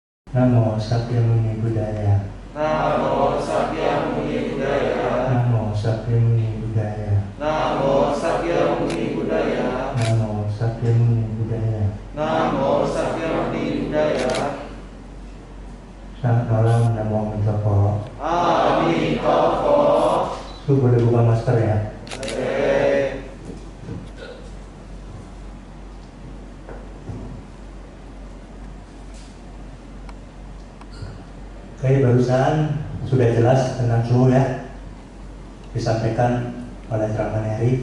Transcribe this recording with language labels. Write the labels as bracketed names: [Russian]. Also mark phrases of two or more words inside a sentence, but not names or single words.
[Pali] Namo Sakyamuni Buddhaya. Namo Sakyamuni Buddhaya. Namo Sakyamuni Buddhaya. Namo Sakyamuni Buddhaya. Namo Sakyamuni Buddhaya. Namo Sakyamuni Buddhaya. [Indonesian] Selamat malam, [Pali] Namo Amitabha. [Indonesian] Amitabha. Su boleh buka masker ya. Oke, barusan sudah jelas tentang suhu ya, disampaikan oleh Rahman Heri.